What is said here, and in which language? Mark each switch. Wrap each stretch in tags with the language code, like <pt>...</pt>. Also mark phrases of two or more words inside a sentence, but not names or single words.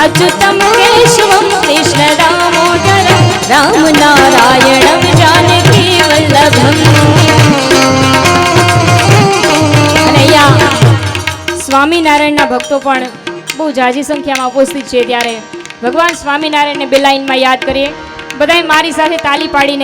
<sa>अमृतं केशवं कृष्ण दामोदरं राम नारायणं जानकी वल्लभं।</sa> <gu>स्वामीनारायणના ભક્તો પણ બહુ જાજી સંખ્યામાં ઉપસ્થિત છે, ત્યારે ભગવાન સ્વામિનારાયણને બે લાઈનમાં યાદ કરીએ બધાએ મારી સાથે તાલી પાડીને।</gu>